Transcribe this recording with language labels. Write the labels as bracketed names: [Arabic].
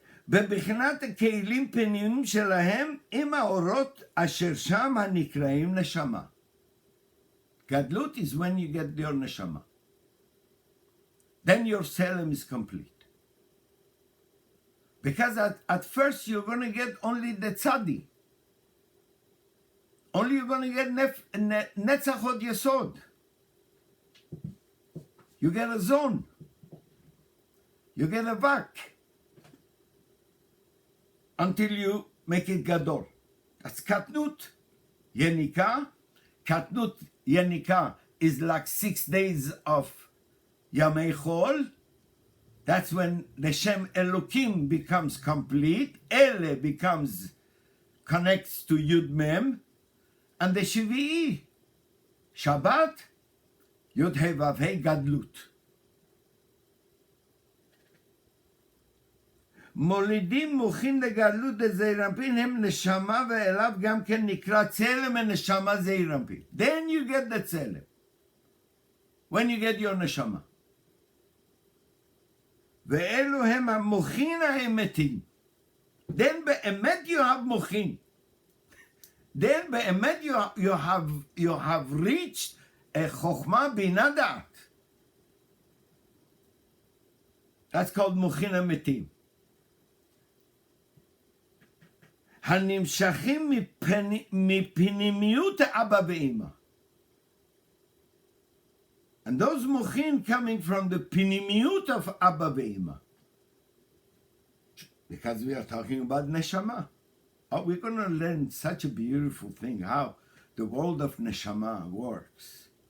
[Hebrew] בבחינת הכלים פנימיים שלהם עם האורות אשר שם הנקראים נשמה. [English] גדלות is when you get your neshama. Then your Tselem is complete. Because at first you're going to get only the tzadi. Only you're going to get netzachot yesod. You get a zone. You get a vak. Until you make it gadol. That's katnut. Yenika. Katnut yenika is like 6 days of Yamei Chol. That's when the Shem Elokim becomes complete. Ele connects to Yud Mem. And the Shvi'i, Shabbat, Yud Hei Vav Hei Gadlut. [Hebrew] מולידים מוכין לגדלות דזעיר אנפין הם נשמה ואליו גם כן נקרא צלם ונשמה זעיר אנפין. [English] Then you get the צלם. When you get your נשמה. [Hebrew] ואלו הם המוכין האמתיים. [English] Then באמת you have מוכין. Then באמת you have reached a חוכמה בינה דעת. That's called מוכין אמיתיים. [Hebrew] הנמשכים מפנימיות האבא ואמא. [English] And those מוכין coming from the פנימיות of אבא ואמא. Because we are talking about neshama. Oh, we're going to learn such a beautiful thing, how the world of neshama works.